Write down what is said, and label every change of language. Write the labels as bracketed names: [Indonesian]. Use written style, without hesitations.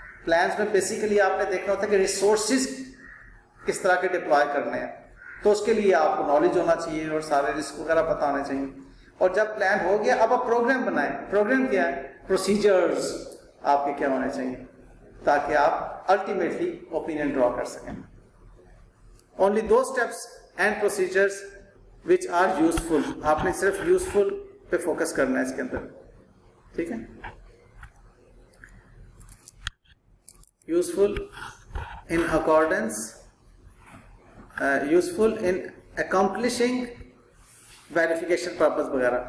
[Urdu] Plans میں basically آپ نے دیکھنا ہوتا ہے کہ ریسورسز کس طرح کے ڈپلوائے کرنے ہیں، تو اس کے لیے آپ کو نالج ہونا چاہیے اور سارے رسک وغیرہ پتہ ہونے چاہیے. اور جب پلان ہو گیا اب آپ پروگرام بنائیں. پروگرام کیا ہے؟ پروسیجرز آپ کے کیا ہونے چاہیے تاکہ آپ الٹیمیٹلی اوپینین ڈرا کر سکیں. [English] Only دو steps and procedures which are useful. [Urdu] آپ نے صرف یوزفل پہ فوکس کرنا ہے اس کے اندر. ٹھیک ہے. [English] Useful in accordance, useful in accomplishing verification purpose وغیرہ.